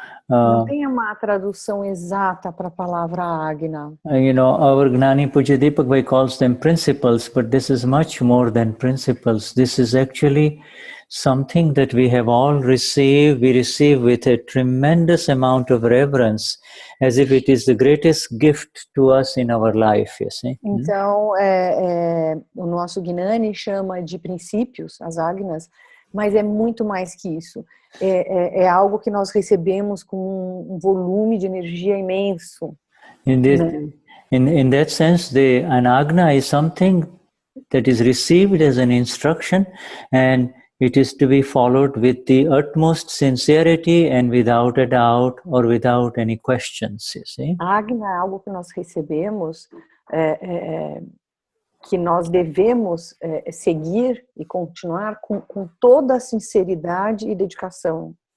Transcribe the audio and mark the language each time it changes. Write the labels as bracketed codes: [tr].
[pt] Não tem uma tradução exata para a palavra Agna. [en] Our Gnani Puja Deepak Bhai calls them principles, but this is much more than principles. This is actually something that we have all received. We receive with a tremendous amount of reverence, as if it is the greatest gift to us in our life, you see. [pt] Então, o nosso Gnani chama de princípios, as Agnas, mas é muito mais que isso. É algo que nós recebemos com um volume de energia imenso. [en] In that sense, an Agna is something that is received as an instruction, and it is to be followed with the utmost sincerity and without a doubt or without any questions, you see. [pt] Agna é algo que nós recebemos que nós devemos seguir e continuar com toda a sinceridade e dedicação.